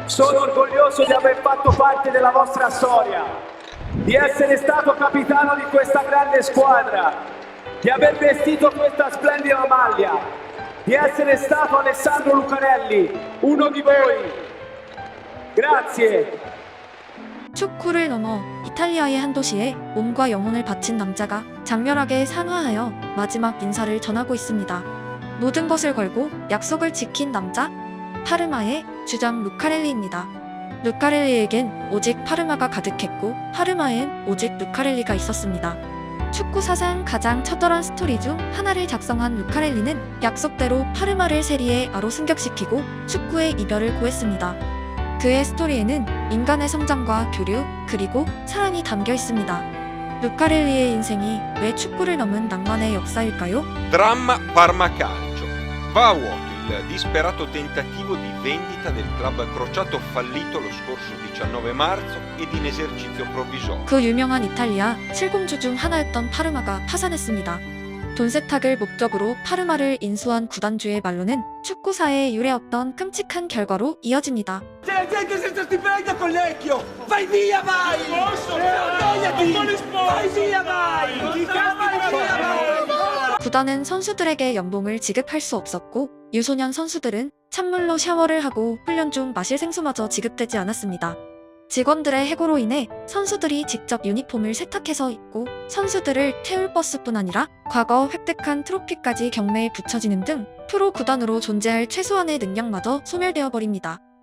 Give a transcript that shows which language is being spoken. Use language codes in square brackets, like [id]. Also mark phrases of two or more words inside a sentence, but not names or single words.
[it] Sono orgoglioso di aver fatto parte della vostra storia, di essere stato capitano di questa grande squadra, di aver vestito questa splendida maglia, di essere stato Alessandro Lucarelli, uno di voi. Grazie. [ko] 축구를 넘어 이탈리아의 한 도시에 몸과 영혼을 바친 남자가 장렬하게 산화하여 마지막 인사를 전하고 있습니다. 모든 것을 걸고 약속을 지킨 남자, 파르마의 주장 루카렐리입니다. 루카렐리에겐 오직 파르마가 가득했고 파르마엔 오직 루카렐리가 있었습니다. 축구 사상 가장 처절한 스토리 중 하나를 작성한 루카렐리는 약속대로 파르마를 세리에 A로 승격시키고 축구의 이별을 고했습니다. 그의 스토리에는 인간의 성장과 교류, 그리고 사랑이 담겨 있습니다. 루카렐리의 인생이 왜 축구를 넘은 낭만의 역사일까요? [it] Dramma Parma Calcio. Va a vuoto il disperato tentativo di vendita del club crociato fallito lo scorso 19 marzo ed in esercizio provvisorio. [ko] 그 유명한 이탈리아 7공주 중 하나였던 파르마가 파산했습니다. 돈 세탁을 목적으로 파르마를 인수한 구단주의 말로는 축구사에 유래했던 끔찍한 결과로 이어집니다. [it] C'è gente senza stipendio, Collecchio! Vai via, vai! Vergognati! Vai via, vai! Vai via, vai! [ko] 구단은 선수들에게 연봉을 지급할 수 없었고 유소년 선수들은 찬물로 샤워를 하고 훈련 중 마실 생수마저 지급되지 않았습니다. 직원들의 해고로 인해 선수들이 직접 유니폼을 세탁해서 입고 선수들을 태울 버스뿐 아니라 과거 획득한 트로피까지 경매에 붙여지는 등 프로 구단으로 존재할 최소한의 능력마저 소멸되어 버립니다.